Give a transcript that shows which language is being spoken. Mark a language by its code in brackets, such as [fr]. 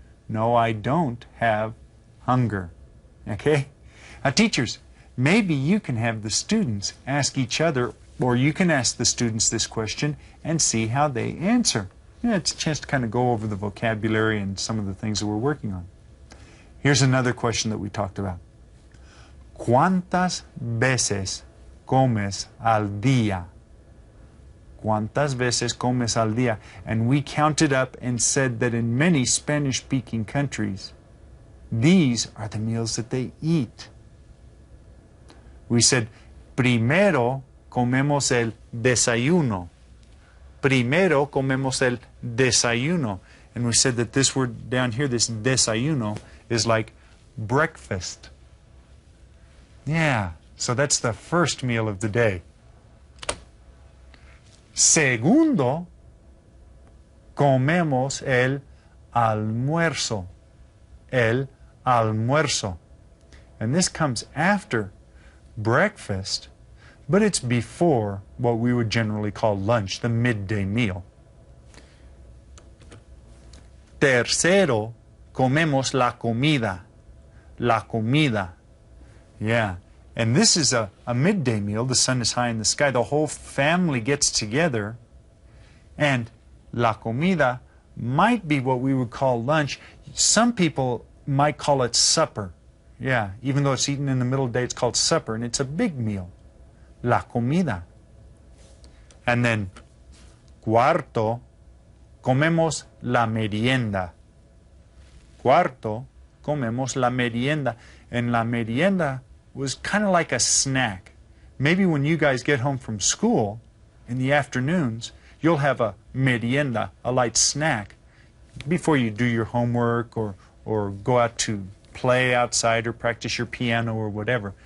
[en] No, I don't have hunger. Okay? Now, teachers, maybe you can have the students ask each other, or you can ask the students this question and see how they answer. Yeah, it's a chance to kind of go over the vocabulary and some of the things that we're working on. Here's another question that we talked about. [es] ¿Cuántas veces comes al día? ¿Cuántas veces comes al día? [en] And we counted up and said that in many Spanish-speaking countries, these are the meals that they eat. We said, [es] primero comemos el desayuno. Primero comemos el desayuno. [en] And we said that this word down here, this desayuno, is like breakfast. Yeah, so that's the first meal of the day. [es] Segundo, comemos el almuerzo. El almuerzo. [en] And this comes after breakfast, but it's before what we would generally call lunch, the midday meal. [es] Tercero, comemos la comida. La comida. Yeah. [en] And this is a midday meal. The sun is high in the sky. The whole family gets together. And la comida might be what we would call lunch. Some people might call it supper. Yeah, even though it's eaten in the middle of the day, it's called supper. And it's a big meal. La comida. And then, [es] cuarto, comemos la merienda. Cuarto, comemos la merienda. [en] And la merienda was kind of like a snack. Maybe when you guys get home from school in the afternoons, you'll have a merienda, a light snack, before you do your homework or go out to play outside or practice your piano or whatever.